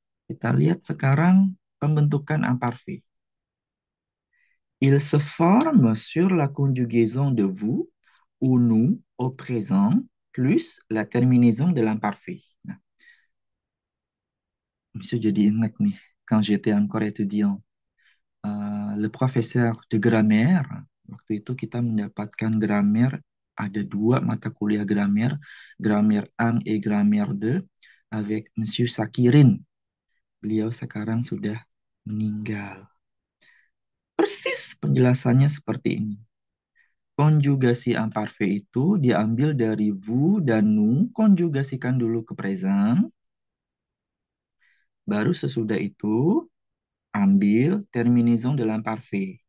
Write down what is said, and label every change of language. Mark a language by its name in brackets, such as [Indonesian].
[Indonesian] Kita lihat sekarang pembentukan imparfait. [French] Il se forme sur la conjugaison de vous ou nous au présent plus la terminaison de l'imparfait. [Indonesian] Nah, Monsieur jadi ingat nih, [French] quand j'étais encore étudiant, le professeur de grammaire, [Indonesian] waktu itu kita mendapatkan grammaire, ada dua mata kuliah grammaire, [French] grammaire 1 et grammaire 2, avec Monsieur Sakirin. [Indonesian] Beliau sekarang sudah meninggal. Persis penjelasannya seperti ini. Konjugasi imparfait itu diambil dari vous dan nous, konjugasikan dulu ke present, baru sesudah itu ambil terminaison de l'imparfait.